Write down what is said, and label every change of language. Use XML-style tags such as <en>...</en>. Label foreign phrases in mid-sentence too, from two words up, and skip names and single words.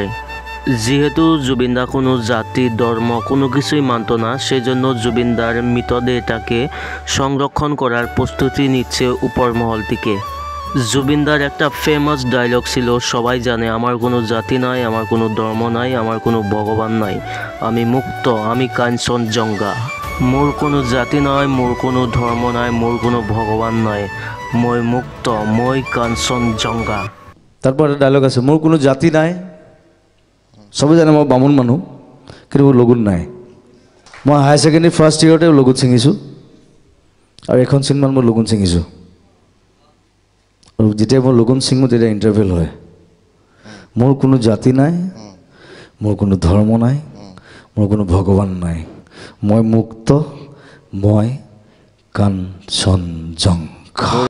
<bn>যেহেতু জুবিনদা কোনো জাতি ধর্ম কোনো কিছুই মানত না, সেজন্য জুবিনদার মৃতদেহটাকে সংরক্ষণ করার প্রস্তুতি নিচ্ছে উপর মহল থেকে। জুবিনদার একটা ফেমাস ডায়লগ ছিল, সবাই জানে, আমার কোনো জাতি নাই, আমার কোনো ধর্ম নাই, আমার কোনো ভগবান নাই, আমি মুক্ত, আমি কাঞ্চনজঙ্ঘা।</bn> <as>মোর কোনো জাতি নয়, মোর কোনো ধর্ম নাই, মোর কোনো ভগবান নয়, মই মুক্ত, মই কাঞ্চনজঙ্ঘা।</as> <bn>তারপরে ডায়লগ</bn> <as>আছে, মোর কোনো জাতি নাই, সবে জানে মই বামুণ মানুহ, কিন্তু মোৰ লগুণ নাই। মই</as> <en>higher secondary first</en> <as>ইয়েৰতে লগুণ ছিঙিছোঁ, আৰু এখন চিনেমাত মই লগুণ ছিঙিছোঁ। আৰু যেতিয়া মই লগুণ ছিঙো তেতিয়া ইণ্টাৰভেল হয়। মোৰ কোনো জাতি নাই, মোৰ কোনো ধৰ্ম নাই, মোৰ কোনো ভগৱান নাই, মই মুক্ত, মই কাঞ্চনজঙ্ঘা।</as>